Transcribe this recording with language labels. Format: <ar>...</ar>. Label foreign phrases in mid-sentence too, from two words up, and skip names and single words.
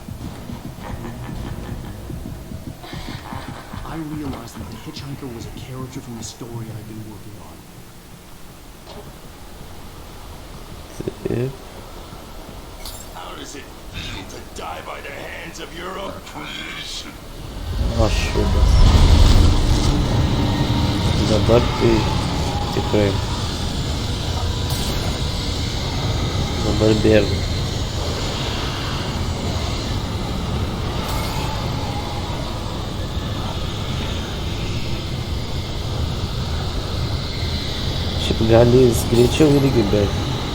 <en>I realized that the hitchhiker was a character from the story I've been working on.</en> <lt>Taip.</lt> <en>How does it feel to die by the hands of your own creation.</en> <lt>O šūdas. Dabar tai tikrai. Dabar bėgu. Šiaip gali jis greičiau irgi bėgti.</lt>